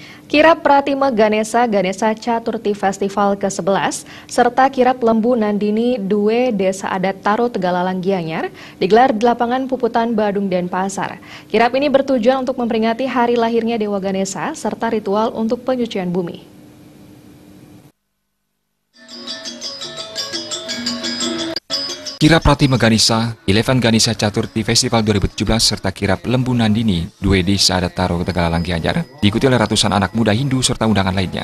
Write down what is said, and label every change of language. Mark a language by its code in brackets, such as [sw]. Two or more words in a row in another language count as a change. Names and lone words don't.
[id] Kirap Pratima Ganesha Caturti Festival ke-11 serta Kirap Lembu Nandini Due Desa Adat Taro Tegalalang Gianyar digelar di lapangan Puputan Badung Denpasar. Kirap ini bertujuan untuk memperingati hari lahirnya Dewa Ganesha serta ritual untuk penyucian bumi. Kirap Pratima Ganesha, Elevan Ganesha Caturti Festival 2017 serta Kirap Lembu Nandini, Due Desa Adat Taro Tegalalang Gianyar diikuti oleh ratusan anak muda Hindu serta undangan lainnya.